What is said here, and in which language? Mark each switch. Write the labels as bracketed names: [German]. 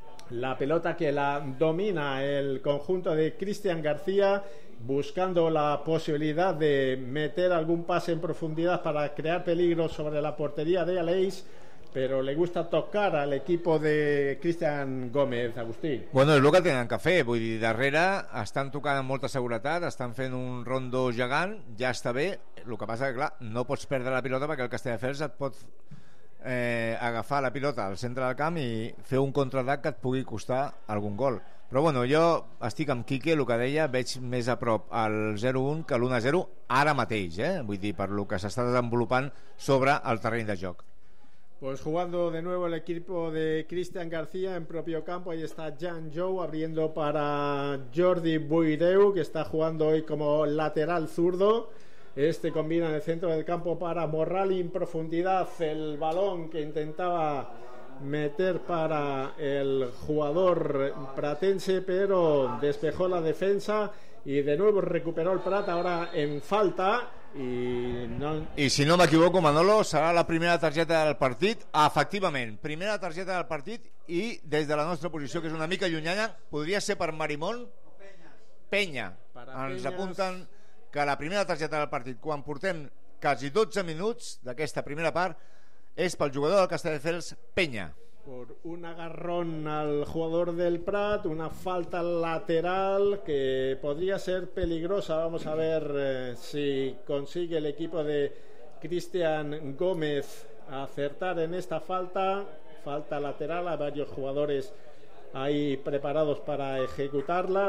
[Spanish] La pelota que la domina el conjunto de Cristian García, buscando la posibilidad de meter algún pase en profundidad para crear peligro sobre la portería de Aleix, pero le gusta tocar al equipo de Cristian Gómez, Agustín. [Catalan] Bueno, és el que tenen que fer, vull dir, darrere estan tocant amb molta seguretat, estan fent un rondo gegant, ja està bé, el que passa que, clar, no pots perdre la pilota perquè el Castelldefels et pot agafar la pilota al centre del camp i fer un contraatac que et pugui costar algun gol. Però bueno, jo estic amb Quique, el que deia, veig més a prop el 0-1 que l'1-0 ara mateix, vull dir, per el que s'està desenvolupant sobre el terreny de joc. [Spanish] Pues jugando de nuevo el equipo de Cristian García en propio campo, ahí está Jan Jou abriendo para Jordi Buideu, que está jugando hoy como lateral zurdo. Este combina en el centro del campo para Morral y en profundidad el balón que intentaba meter para el jugador pratense, pero despejó la defensa y de nuevo recuperó el Prat, ahora en falta. [Catalan] I si no m'equivoco, Manolo, serà la primera targeta del partit. Efectivament, primera targeta del partit, i des de la nostra posició, que és una mica llunyana, podria ser per Marimon Penya. Ens apunten que la primera targeta del partit, quan portem quasi 12 minuts d'aquesta primera part, és pel jugador del Castelldefels, Penya. [Spanish] Por un agarrón al jugador del Prat, una falta lateral que podría ser peligrosa. Vamos a ver si consigue el equipo de Cristian Gómez acertar en esta falta. Falta lateral, hay varios jugadores ahí preparados para ejecutarla.